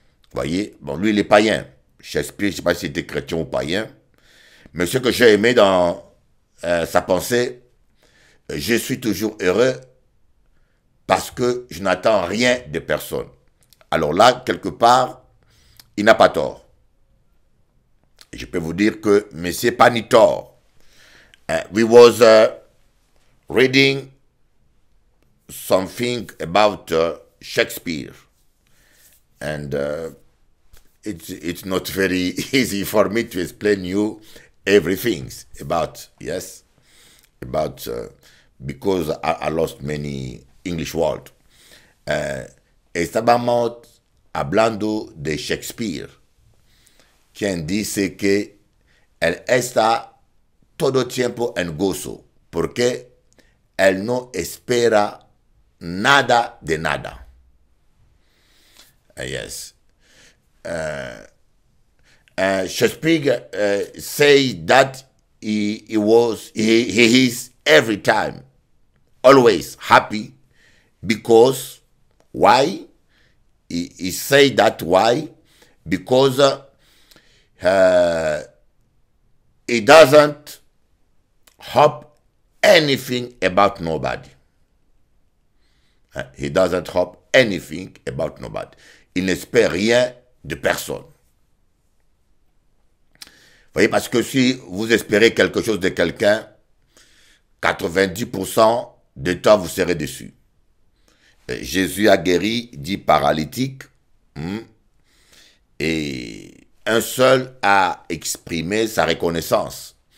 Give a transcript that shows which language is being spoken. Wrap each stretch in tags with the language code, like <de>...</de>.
<fr>Vous voyez, bon, lui, il est païen. Shakespeare, je ne sais pas s'il était chrétien ou païen, mais ce que j'ai aimé dans sa pensée, je suis toujours heureux parce que je n'attends rien de personne. Alors là, quelque part, il n'a pas tort. Je peux vous dire que, mais c'est pas ni tort.</fr> <en>We was reading something about Shakespeare, and it's not very easy for me to explain you everything about, yes, about because I lost many English words.</en> <es>Estábamos hablando de Shakespeare, quien dice que él está todo tiempo en gozo, porque él no espera nada de nada. Yes.</es> <en>Shakespeare say that he is every time always happy because why? He say that why? Because he doesn't hope anything about nobody. He doesn't hope anything about nobody.</en> <fr>Il n'espère rien de personne. Vous voyez, parce que si vous espérez quelque chose de quelqu'un, 90% du temps, vous serez déçu. Jésus a guéri 10 paralytiques et un seul a exprimé sa reconnaissance.</fr>